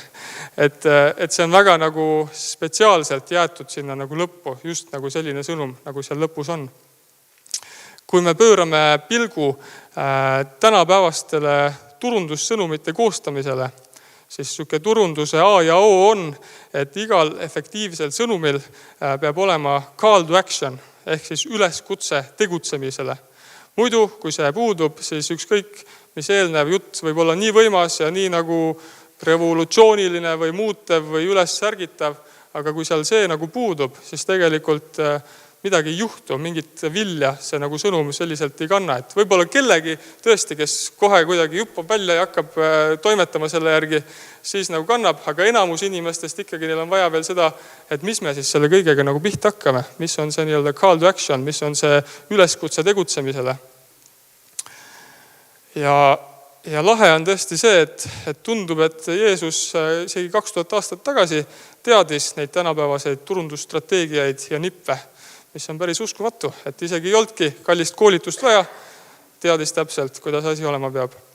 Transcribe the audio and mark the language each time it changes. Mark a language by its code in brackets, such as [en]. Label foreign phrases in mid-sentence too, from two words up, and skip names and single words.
[et] Et see on väga nagu spetsiaalselt jäetud sinna nagu lõppu, just nagu selline sõnum, nagu seal lõpus on. Kui me pöörame pilgu tänapäevastele turundussõnumite koostamisele, siis siuke turunduse A ja O on, et igal efektiivsel sõnumil peab olema [en] call to action, [et] ehk siis üleskutse tegutsemisele. Muidu, kui see puudub, siis ükskõik, mis eelnev jutt võib olla nii võimas ja nii nagu revolutsiooniline või muutev või üles särgitav, aga kui seal see nagu puudub, siis tegelikult midagi ei juhtu, mingit vilja see nagu sõnum selliselt ei kanna. Et võib-olla kellegi tõesti, kes kohe kuidagi juppab välja ja hakkab toimetama selle järgi, siis nagu kannab, aga enamus inimestest ikkagi neil on vaja veel seda, et mis me siis selle kõigega nagu pihta hakkame, mis on see nii-öelda [en] call to action, [et] mis on see üleskutse tegutsemisele. Ja lahe on tõesti see, et tundub, et Jeesus isegi 2000 aastat tagasi teadis neid tänapäevaseid turundusstrateegiaid ja nippe, mis on päris uskumatu, et isegi ei olnudki kallist koolitust vaja, teadis täpselt, kuidas asi olema peab.